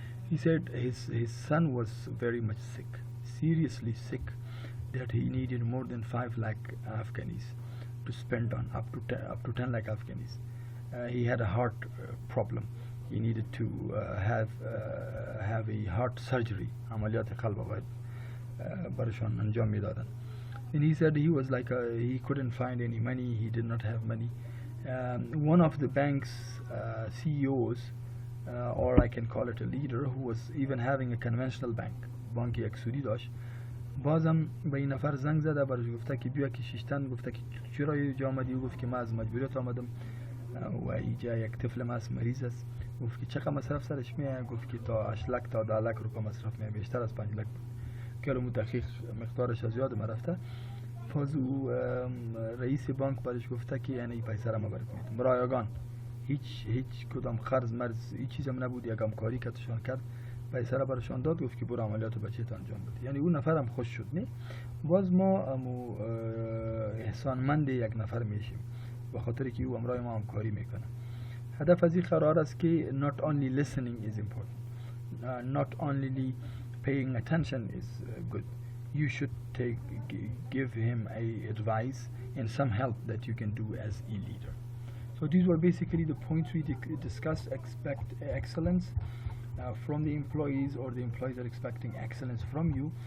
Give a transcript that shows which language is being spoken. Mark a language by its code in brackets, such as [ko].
[en] He said his son was very much sick, seriously sick, that he needed more than 5 lakh Afghanis to spend on, up to 10 lakh Afghanis. He had a heart problem. He needed to have a heart surgery. [fa] عملیات قلب باید برشان انجام میدادن. [en] And he said he was like he couldn't find any money. He did not have money. One of the bank's CEOs, or I can call it a leader, who was even having a conventional bank, [fa] بانک یک سودی داشت، بازم به این نفر زنگ زده، برش گفته که بیا که شیشتن، گفته که چرا اینجا آمدی؟ گفت که من از مجبوریت آمدم و اینجا یک طفل من مریض است. گفت که چقدر مصرف سرش میاد؟ گفت که تا 8 لک تا 10 لک روپا مصرف میاد، بیشتر از 5 لک بود. که دقیق مقدارش از یادم رفته. فازو رئیس بانک برش گفته که یعنی پیسه را مبارک میدم. برایگان هیچ کدام قرض مرز هیچ چیزم نبود، یک همکاری که تشان کرد پیسه برشان داد، گفت که برو عملیات بچه انجام بده. یعنی اون نفرم خوش شد. نه باز ما احسانمند یک نفر میشیم به خاطر که او امرای ما همکاری میکنه. هدف از این قرار است که [en] not only listening is important, not only paying attention is good. You should give him a advice and some help that you can do as a leader. So these were basically the points we discussed. Expect excellence from the employees, or the employees are expecting excellence from you.